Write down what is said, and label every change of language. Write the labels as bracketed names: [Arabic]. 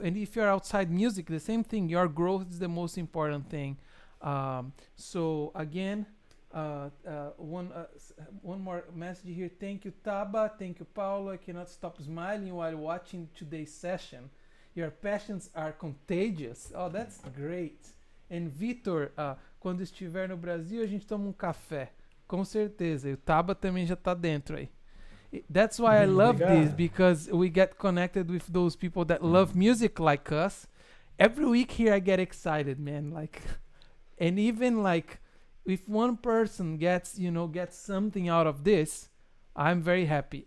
[English] And if you're outside music, the same thing. Your growth is the most important thing. So again, one more message here. Thank you, Taba. Thank you, Paulo. I cannot stop smiling while watching today's session. Your passions are contagious. Oh, that's great. [Portuguese] And Vitor, quando estiver no Brasil, a gente toma um café. Com certeza. E o Taba também já tá dentro aí. [English] That's why I love this, because we get connected with those people that love music like us. Every week here I get excited, man. Like, and even like if one person gets something out of this, I'm very happy.